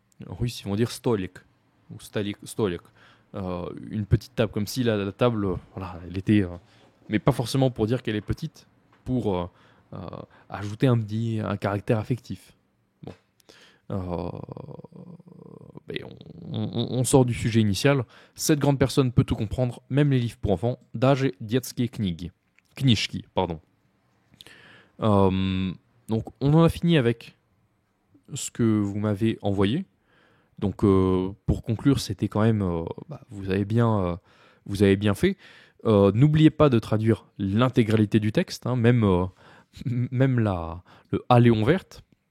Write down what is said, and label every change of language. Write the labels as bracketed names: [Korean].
[French] En russe, ils vont dire stolik ou stolik. Une petite table, comme si la table, voilà, elle était, mais pas forcément pour dire qu'elle est petite, pour ajouter un caractère affectif. Bon. Mais on sort du sujet initial. Cette grande personne peut tout comprendre, même les livres pour enfants. [Russian] Даже детские книжки, pardon. [French] Donc on en a fini avec ce que vous m'avez envoyé. Donc pour conclure, c'était quand même, vous avez bien fait. N'oubliez pas de traduire l'intégralité du texte, hein, même le A Léon verte.